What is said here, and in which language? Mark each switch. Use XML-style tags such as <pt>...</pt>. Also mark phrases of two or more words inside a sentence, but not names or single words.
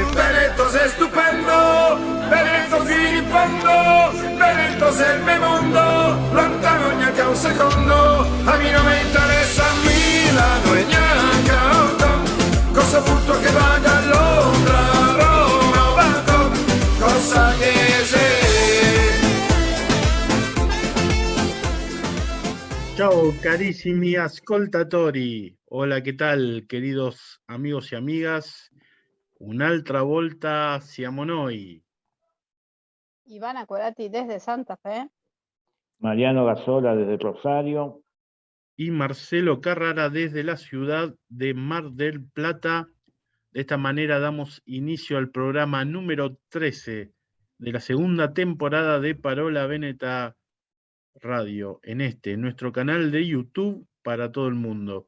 <it>Veneto sei stupendo, Veneto fino in fondo, Veneto sei il mio mondo, lontano neanche un secondo, a me non mi interessa Milano e neanche Hong Kong, cosa butto che vada a Londra, Roma o Bangkok, cosa che sei. Ciao carissimi ascoltatori,</it> <es>hola, ¿qué tal queridos amigos y amigas?</es> <it>Un'altra volta siamo noi.</it> <es>Ivana Corati desde Santa Fe. Mariano Gasola desde Rosario. Y Marcelo Carrara desde la ciudad de Mar del Plata. De esta manera damos inicio al programa número 13 de la segunda temporada de Parola Veneta Radio, en nuestro canal de YouTube para todo el mundo.</es>